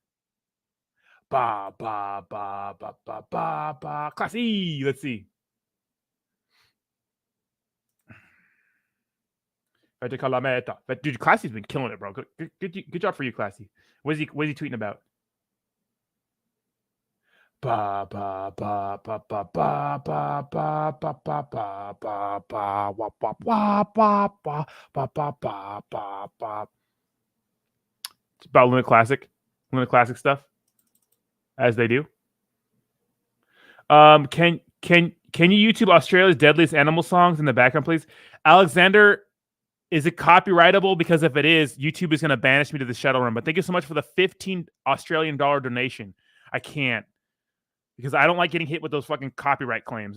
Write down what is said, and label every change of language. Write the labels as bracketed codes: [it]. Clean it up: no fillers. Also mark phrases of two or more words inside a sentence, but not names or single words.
[en] Ba ba ba ba ba ba ba. Classy. Let's see. Dude, Classy's been killing it, bro. Good job for you, Classy. What is he tweeting about? Ba ba ba ba ba ba ba ba ba ba ba ba ba wa ba ba ba ba ba ba ba ba ba. about Luna Classic stuff, as they do. Can you YouTube Australia's deadliest animal songs in the background, please? Alexander, is it copyrightable? Because if it is, YouTube is going to banish me to the shadow room. But thank you so much for the 15 Australian dollar donation. I can't, because I don't like getting hit with those fucking copyright claims.